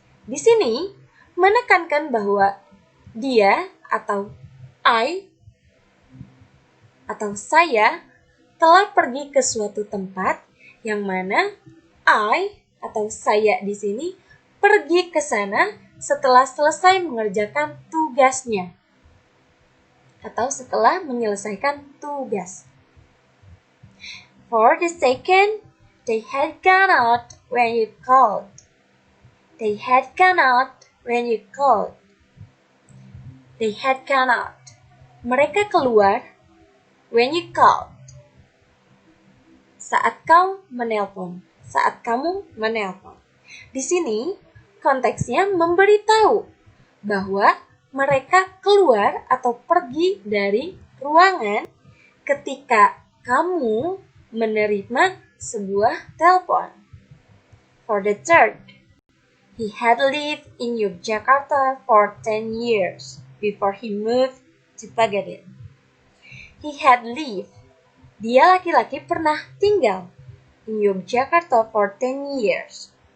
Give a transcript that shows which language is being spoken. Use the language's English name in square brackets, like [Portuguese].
[Indonesian] Di sini menekankan bahwa dia atau I atau saya telah pergi ke suatu tempat yang mana I atau saya di sini pergi ke sana setelah selesai mengerjakan tugasnya atau setelah menyelesaikan tugas. [English] For the second, they had gone out when you called. They had gone out when you called. They had gone out. [Indonesian] Mereka keluar [English] when you called. [Indonesian] Saat kau menelpon. Saat kamu menelpon. Di sini konteksnya memberitahu bahwa mereka keluar atau pergi dari ruangan ketika kamu menerima sebuah telepon. [English] For the third, he had lived in Yogyakarta for 10 years before he moved to Pagaden. He had lived. [Indonesian] Dia laki-laki pernah tinggal [English] in Yogyakarta for 10 years.